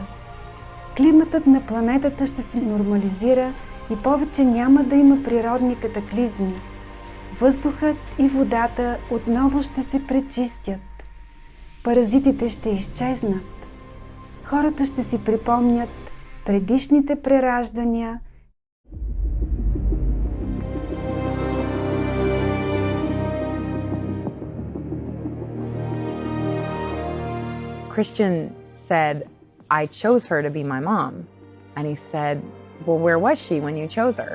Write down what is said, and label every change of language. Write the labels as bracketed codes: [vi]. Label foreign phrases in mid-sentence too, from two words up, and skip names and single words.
[bg] Климатът на планетата ще се нормализира и повече няма да има природни катаклизми. Въздухът и водата отново ще се пречистят. Паразитите ще изчезнат. Хората ще си припомнят предишните прераждания. [en] Christian said, I chose her to be my mom. And he said, well, where was she when you chose her?